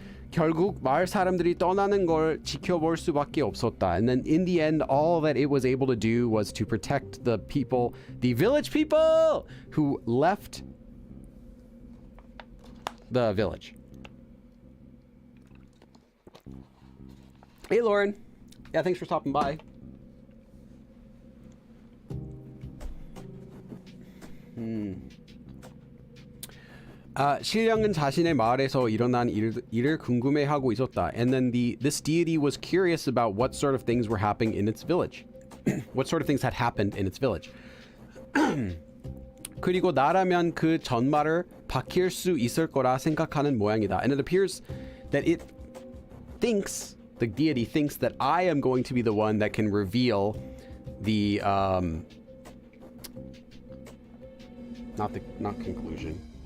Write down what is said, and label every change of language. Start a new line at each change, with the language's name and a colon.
Korean: 결국 마을 사람들이 떠나는 걸 지켜볼 수밖에 없었다.
English: And then in the end, all that it was able to do was to protect the people, the village people who left the village. Hey, Lauren. Yeah, thanks for stopping by.
Korean: 신령은 자신의 마을에서 일어난 일을 궁금해하고 있었다.
English: And then this deity was curious about what sort of things were happening in its village. What sort of things had happened in its village.
Korean: 그리고 나라면 그 전말을 밝힐 수 있을 거라 생각하는 모양이다.
English: And it appears that it thinks, the deity thinks that I am going to be the one that can reveal the not conclusion.